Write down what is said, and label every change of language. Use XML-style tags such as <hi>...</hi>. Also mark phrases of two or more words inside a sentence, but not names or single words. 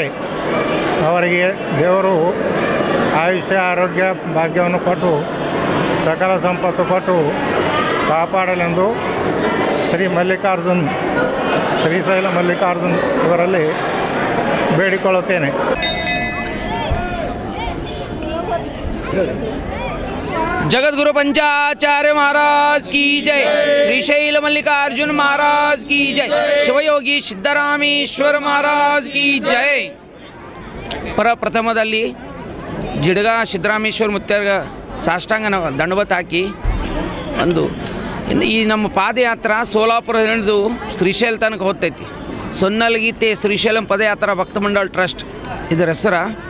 <kn>ಅವರಿಗೆ ದೇವರು ಆಯುಷ್ಯ ಆರೋಗ್ಯ ಭಾಗ್ಯವನ್ನು ಕೊಟ್ಟು ಸಕಲ ಸಂಪತ್ತು ಕೊಟ್ಟು ಕಾಪಾಡಲೆಂದು ಶ್ರೀ ಮಲ್ಲಿಕಾರ್ಜುನ್ ಶ್ರೀಶೈಲ ಮಲ್ಲಿಕಾರ್ಜುನ್ ಇವರಲ್ಲಿ ಬೇಡಿಕೊಳ್ಳುತ್ತೇನೆ.</kn> <hi>जगद्गुरु पंचाचार्य महाराज की जय, श्रीशैल मल्लिकार्जुन महाराज की जय, शिवयोगी सिद्धरामेश्वर महाराज की जय.</hi> <kn>ಪ್ರಥಮದಲ್ಲಿ ಜಿಡಗ ಸಿದ್ದರಾಮೇಶ್ವರ ಮುತ್ಯಾಗ ಸಾಷ್ಟಾಂಗ ದಂಡವತ್ ಹಾಕಿ ಒಂದು ಈ ನಮ್ಮ ಪಾದಯಾತ್ರಾ ಸೋಲಾಪುರ ಹಿಡಿದು ಶ್ರೀಶೈಲ ತನಕ ಹೋಗ್ತೈತಿ. ಸೊನ್ನಲ್ಗೀತೆ ಶ್ರೀಶೈಲಂ ಪದಯಾತ್ರಾ ಭಕ್ತ ಮಂಡಳ ಟ್ರಸ್ಟ್ ಇದರ ಹೆಸರು.</kn>